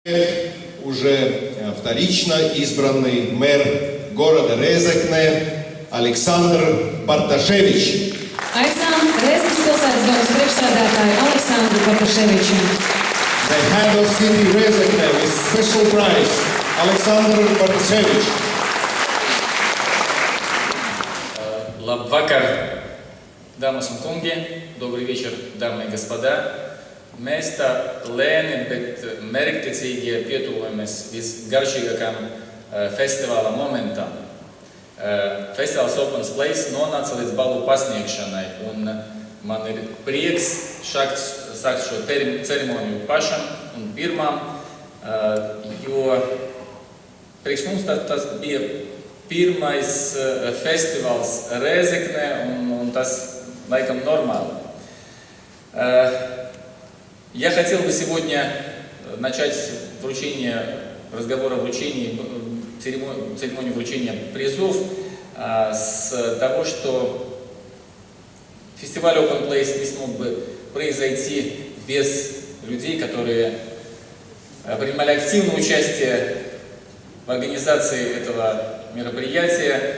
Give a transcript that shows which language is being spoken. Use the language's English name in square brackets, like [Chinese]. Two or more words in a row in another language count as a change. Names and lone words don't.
[Russian] Уже вторично избранный мэр города Резекне Александр Барташевич. [Latvian] Aicinām Rēzeknes pilsētas domas priekšsēdētāju Aleksandru Bartaševiču. [English] The head of city Rezekne with special prize, Alexander Bartaševič. [Latvian] Labvakar, dāmas un kungi, [Russian] добрый вечер, дамы и господа. [Latvian] Mēs tā lēni, bet mērķtiecīgi pietuvojamies visgaršīgākam festivāla momentam. Festivāls Open Place nonāca līdz balvu pasniegšanai, un man ir prieks sākt šo ceremoniju pašam un pirmām, jo priekš mums tas bija pirmais festivāls Rezeknē, un tas laikam normāli. [Russian] Я хотел бы сегодня начать разговор о вручении, церемонию вручения призов с того, что фестиваль Open Place не смог бы произойти без людей, которые принимали активное участие в организации этого мероприятия.